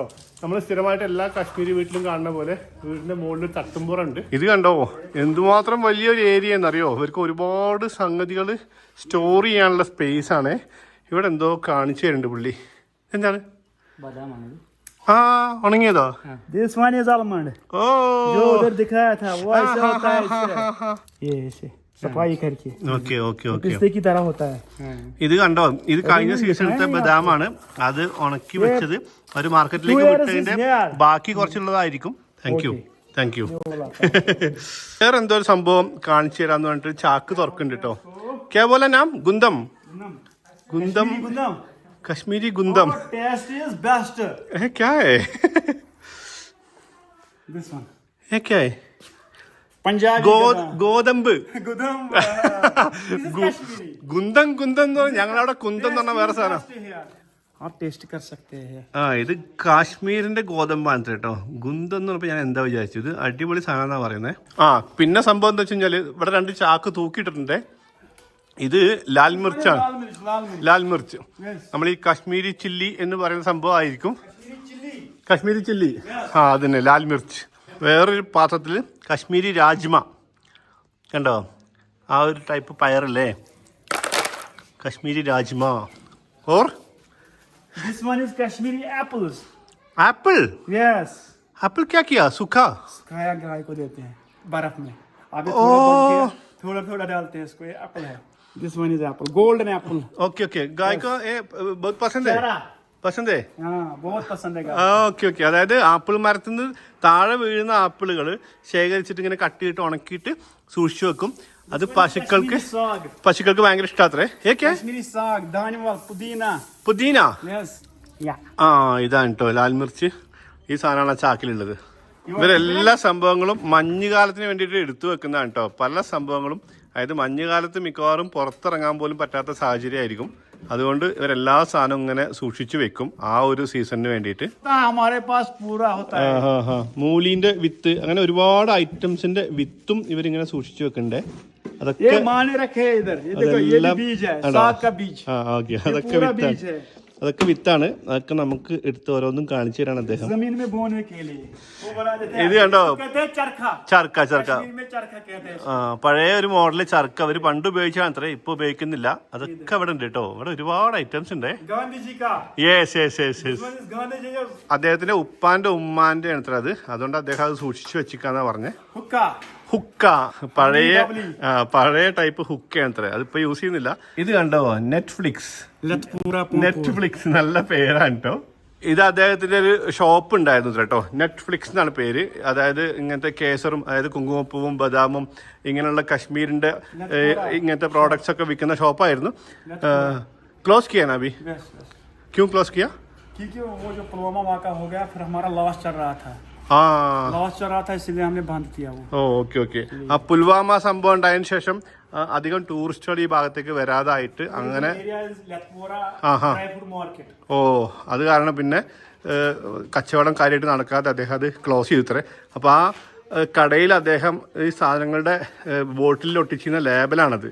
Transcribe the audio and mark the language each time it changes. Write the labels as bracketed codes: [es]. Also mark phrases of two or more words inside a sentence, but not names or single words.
[ml] നമ്മൾ സ്ഥിരമായിട്ട് എല്ലാ കാശ്മീരി വീട്ടിലും കാണുന്ന പോലെ വീടിൻ്റെ മുകളിൽ തട്ടുമ്പുറുണ്ട്. ഇത് കണ്ടോ എന്തുമാത്രം വലിയൊരു ഏരിയ എന്നറിയോ. ഇവർക്ക് ഒരുപാട് സംഗതികൾ സ്റ്റോർ ചെയ്യാനുള്ള സ്പേസ് ആണ്. ഇവിടെ എന്തോ കാണിച്ചു തരുന്നുണ്ട് പുള്ളി. എന്താണ്? ആ ഉണങ്ങിയതോ? [en] This one is almond. ഓ [hi] जो उधर दिखाया था वो ऐसा होता है इससे. ये ऐसे सफाई करके ഓക്കെ पिस्ते की तरह होता है. [ml] ഇത് കണ്ടോ, ഇത് കഴിഞ്ഞ സീസണിലത്തെ ബദാമാണ്. അത് ഉണക്കി വെച്ചത് ഒരു മാർക്കറ്റിലേക്ക് വിട്ടതിന്റെ ബാക്കി കുറച്ചുള്ളതായിരിക്കും. [en] Thank you. [ml] വേറെ എന്തോ ഒരു സംഭവം കാണിച്ചു തരാന്ന് പറഞ്ഞിട്ട് ചാക്ക് തുറക്കുന്നുണ്ട് കേട്ടോ. കേവല നാം ഗുന്ദം [hi] गुंदम. [ml] കശ്മീരി ഗുന്ദം. [en] Taste is best. [hi] क्या है? [en] This one. [hi] क्या है? पंजाबी [ml] ഗോതമ്പ്. [hi] गुदम. [en] This is Kashmiri. [ml] ഗുന്തം എന്ന് പറഞ്ഞാൽ ഞങ്ങളവിടെ കുന്തം എന്ന് പറഞ്ഞ വേറെ സാധനം. [hi] आप टेस्ट कर सकते हैं. [ml] ആ ഇത് കാശ്മീരിന്റെ ഗോതമ്പാണ് കേട്ടോ. ഗുന്തം എന്ന് പറഞ്ഞപ്പോൾ ഞാൻ എന്താ വിചാരിച്ചു, ഇത് അടിപൊളി സാധനം എന്നാ പറയുന്നത്. ആ പിന്നെ സംഭവം എന്താ വെച്ച് കഴിഞ്ഞാല് ഇവിടെ 2 ചാക്ക് തൂക്കിയിട്ടിട്ടുണ്ട്. ഇത് ലാൽ മിർച്ചാണ്. ലാൽ മിർച്ച് നമ്മൾ ഈ കാശ്മീരി ചില്ലി എന്ന് പറയുന്ന സംഭവം ആയിരിക്കും. കാശ്മീരി ചില്ലി, ആ അതന്നെ ലാൽ മിർച്ച്. വേറൊരു പാത്രത്തിൽ കാശ്മീരി രാജ്മ കണ്ടോ, ആ ഒരു ടൈപ്പ് പയറല്ലേ കാശ്മീരി രാജ്മ. ഓർ [en] This one is Kashmiri apples. [hi] एप्पल. [en] Yes. [hi] एप्पल क्या किया? सूखा खाया गाय को देते हैं बर्फ में. अभी थोड़ा डालते हैं इसको. ये एप्पल है. This one is apple. Golden apple. ओके गाय को ये बहुत पसंद है. [ml] പസന്തേ? [hi] हाँ बहुत पसंद है. [ml] ഓക്കെ അതായത് ആപ്പിൾ മരത്തിൽ നിന്ന് താഴെ വീഴുന്ന ആപ്പിളുകൾ ശേഖരിച്ചിട്ട് ഇങ്ങനെ കട്ട് ചെയ്തിട്ട് ഉണക്കിയിട്ട് സൂക്ഷിച്ചു വെക്കും. അത് പശുക്കൾക്ക് ഭയങ്കര ഇഷ്ടാത്രേ. [hi] Kashmiri saag, dhaniwal, [ml] പുദീന. [en] Yes. Yeah. [ml] ആ ഇതാണ് കേട്ടോ ലാൽ മിർച്ച്. ഈ സാധനമാണ് ആ ചാക്കിലുള്ളത്. ഇവരെല്ലാ സംഭവങ്ങളും മഞ്ഞുകാലത്തിന് വേണ്ടിയിട്ട് എടുത്തു വെക്കുന്നതാണ് കേട്ടോ. പല സംഭവങ്ങളും, അതായത് മഞ്ഞുകാലത്ത് മിക്കവാറും പുറത്തിറങ്ങാൻ പോലും പറ്റാത്ത സാഹചര്യമായിരിക്കും. അതുകൊണ്ട് ഇവരെല്ലാ സാധനവും ഇങ്ങനെ സൂക്ഷിച്ചു വെക്കും ആ ഒരു സീസണിന് വേണ്ടിയിട്ട്. മൂലിന്റെ വിത്ത്, അങ്ങനെ ഒരുപാട് ഐറ്റംസിന്റെ വിത്തും ഇവരിങ്ങനെ സൂക്ഷിച്ചു വെക്കണ്ടേ. അതൊക്കെ അതൊക്കെ വിത്താണ്. അതൊക്കെ വിത്താണ്. അതൊക്കെ നമുക്ക് എടുത്ത് ഓരോന്നും കാണിച്ചു തരാണ് അദ്ദേഹം. [hi] जमीन में बोने के लिए वो बना देते हैं, [ml] ഇത് കണ്ടോ, [hi] कहते हैं चरखा, [ml] ചർക്ക [hi] कश्मीर में चरखा कहते हैं। [ml] പഴയ ഒരു മോഡല് ചർക്ക അവർ പണ്ട് ഉപയോഗിച്ചാണ് അത്ര, ഇപ്പൊ ഉപയോഗിക്കുന്നില്ല. അതൊക്കെ ഇവിടെ ഉണ്ട് കേട്ടോ. ഇവിടെ ഒരുപാട് ഐറ്റംസ് ഉണ്ട്. [hi] गांधी जी का [en] yes yes yes yes [hi] इस गांधी जी का [ml] അദ്ദേഹത്തിന്റെ ഉപ്പാന്റെ ഉമ്മാന്റെ ആണ് അത്ര അത്. അതുകൊണ്ട് അദ്ദേഹം അത് സൂക്ഷിച്ചു വെച്ചിക്കാന്നാ പറഞ്ഞേ. [hi] हुक्का, [ml] ഹുക്ക, പഴയ ടൈപ്പ് ഹുക്കയാണ് അത്ര, അതിപ്പോ യൂസ് ചെയ്യുന്നില്ല. ഇത് കണ്ടോ, നെറ്റ്ഫ്ലിക്സ്. നെറ്റ്ഫ്ലിക്സ് നല്ല പേരാണ് കേട്ടോ. ഇത് അദ്ദേഹത്തിന്റെ ഒരു ഷോപ്പ് ഉണ്ടായിരുന്നു കേട്ടോ, നെറ്റ്ഫ്ലിക്സ് എന്നാണ് പേര്. അതായത് ഇങ്ങനത്തെ കേസറും, അതായത് കുങ്കുമപ്പൂവും ബദാമും ഇങ്ങനെയുള്ള കശ്മീരിന്റെ ഇങ്ങനത്തെ പ്രോഡക്ട്സ് ഒക്കെ വിൽക്കുന്ന ഷോപ്പായിരുന്നു. [hi] ക്ലോസ് किया ना अभी? क्यों क्लोज किया? क्योंकि वो जो पुलवामा वाक़ा हो गया, फिर हमारा लॉस चल रहा था, लॉस चल रहा था, इसलिए हमने बंद किया वो. [en] okay okay. [ml] ആ പുൽവാമ സംഭവം ഉണ്ടായതിനു ശേഷം അധികം ടൂറിസ്റ്റുകൾ ഈ ഭാഗത്തേക്ക് വരാതായിട്ട് അങ്ങനെ അത് കാരണം പിന്നെ കച്ചവടം കാര്യമായിട്ട് നടക്കാതെ അദ്ദേഹം അത് ക്ലോസ് ചെയ്തുത്രേ. അപ്പോൾ ആ കടയിൽ അദ്ദേഹം ഈ സാധനങ്ങളുടെ ബോട്ടിലിൽ ഒട്ടിച്ചിരുന്ന ലേബലാണത്.